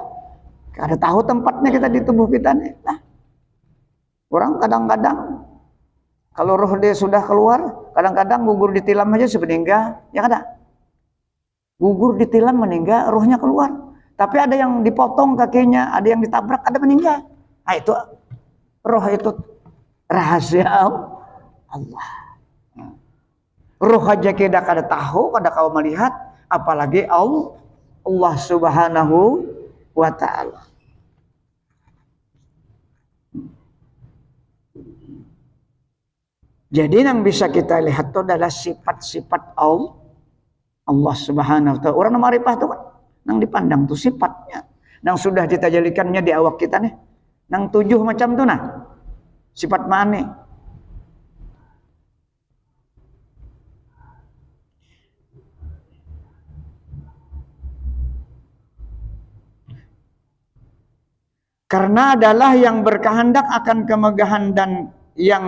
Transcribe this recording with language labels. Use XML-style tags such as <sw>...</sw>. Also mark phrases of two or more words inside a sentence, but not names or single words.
<bjn>Ada tahu tempatnya kita di tubuh kita nih. Nah, orang kadang-kadang kalau roh dia sudah keluar, kadang-kadang gugur ditilam aja sepeninggal, ya kada?</bjn> <id>Gugur ditilam meninggal, rohnya keluar. Tapi ada yang dipotong kakinya, ada yang ditabrak, ada meninggal. Nah itu roh itu rahasia Allah.</id> <bjn>Roh aja kita kada tahu, kada kau melihat, apalagi Allah</bjn> <ar>Subhanahu wa Ta'ala.</ar> <id>Jadi yang bisa kita lihat itu adalah sifat-sifat Allah</id> <ar>Subhanahu wa Ta'ala.</ar> <bjn>Orang marifah itu kan nang dipandang tuh sifatnya. Nang sudah ditajalikannya di awak kita nih. Nang 7 macam tuh nah. Sifat mana?</bjn> <id>Karena adalah yang berkehendak akan kemegahan dan yang</id>